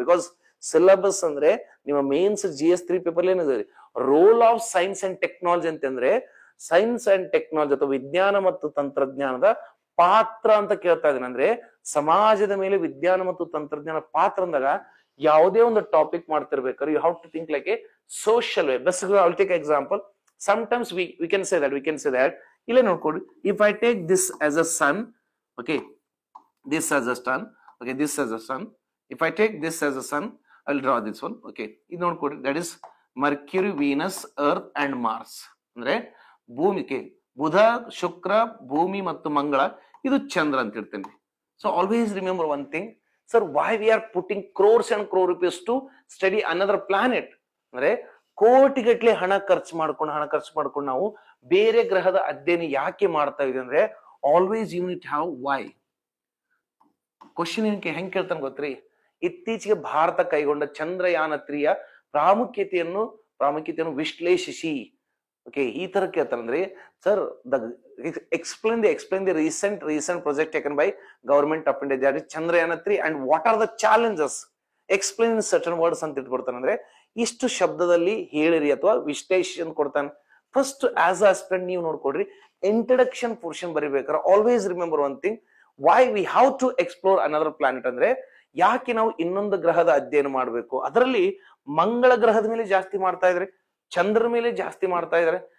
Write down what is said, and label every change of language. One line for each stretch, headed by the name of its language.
Kannada: Because syllabus ಅಂದ್ರೆ ನಿಮ್ಮ mains GS3 paper ಏನಿದೆ, role of science and technology ಅಂತಂದ್ರೆ ಸೈನ್ಸ್ ಅಂಡ್ ಟೆಕ್ನಾಲಜಿ ಅಥವಾ ವಿಜ್ಞಾನ ಮತ್ತು ತಂತ್ರಜ್ಞಾನದ ಪಾತ್ರ ಅಂತ ಕೇಳ್ತಾ ಇದೀನಿ. ಅಂದ್ರೆ ಸಮಾಜದ ಮೇಲೆ ವಿಜ್ಞಾನ ಮತ್ತು ತಂತ್ರಜ್ಞಾನ ಪಾತ್ರ ಅಂದಾಗ ಯಾವುದೇ ಒಂದು topic ಮಾಡ್ತಿರ್ಬೇಕಾದ್ರೆ
English: You have to think like a social way. Best I will take example. Sometimes we can say that
Kannada: ಇಲ್ಲೇ ನೋಡ್ಕೊಡಿ.
English: If I take this as a sun, okay, this as a sun, okay, this as a sun. If I take this as a sun, I will draw this one. Okay,
Kannada: ಇದು ನೋಡ್ಕೊಡಿ,
English: that is Mercury, Venus, Earth and Mars.
Kannada: ಅಂದ್ರೆ ಭೂಮಿಗೆ ಬುಧ, ಶುಕ್ರ, ಭೂಮಿ ಮತ್ತು ಮಂಗಳ, ಇದು ಚಂದ್ರ ಅಂತ ಇರ್ತೇನೆ.
English: So always remember one thing, sir, why we are putting crores and crore rupees to study another planet.
Kannada: ಅಂದ್ರೆ ಕೋಟಿಗಟ್ಲೆ ಹಣ ಖರ್ಚು ಮಾಡ್ಕೊಂಡು ನಾವು ಬೇರೆ ಗ್ರಹದ ಅಧ್ಯಯನ ಯಾಕೆ ಮಾಡ್ತಾ ಇದೀವಿ ಅಂದ್ರೆ
English: Always you need have why.
Kannada: Question ಹೆಂಗ್ ಕೇಳ್ತಾನೆ ಗೊತ್ತ್ರಿ, ಇತ್ತೀಚೆಗೆ ಭಾರತ ಕೈಗೊಂಡ ಚಂದ್ರಯಾನ 3ಯ ಪ್ರಾಮುಖ್ಯತೆಯನ್ನು ವಿಶ್ಲೇಷಿಸಿ.
English: okay,
Kannada: ಈ ತರ ಕೇಳ್ತಾನಂದ್ರೆ
English: sir, explain the recent project taken by government of India, that is Chandrayana 3, and what are the challenges, explain in certain words
Kannada: ಅಂತ ಇಟ್ಕೊಡ್ತಾನೆ. ಅಂದ್ರೆ ಇಷ್ಟು ಶಬ್ದದಲ್ಲಿ ಹೇಳಿರಿ ಅಥವಾ ವಿಶ್ಲೇಷಣೆ ಕೊಡ್ತಾನೆ.
English: first as a aspirant
Kannada: ನೀವು ನೋಡ್ಕೊಡ್ರಿ,
English: Introduction portion ಬರಿಬೇಕಾದ್ರೆ always remember one thing, why we have to explore another planet.
Kannada: ಅಂದ್ರೆ ಯಾಕೆ ನಾವು ಇನ್ನೊಂದು ಗ್ರಹದ ಅಧ್ಯಯನ ಮಾಡಬೇಕು, ಅದರಲ್ಲಿ ಮಂಗಳ ಗ್ರಹದ ಮೇಲೆ ಜಾಸ್ತಿ ಮಾಡ್ತಾ ಇದ್ರೆ, ಚಂದ್ರ ಮೇಲೆ ಜಾಸ್ತಿ ಮಾಡ್ತಾ ಇದ್ದಾರೆ.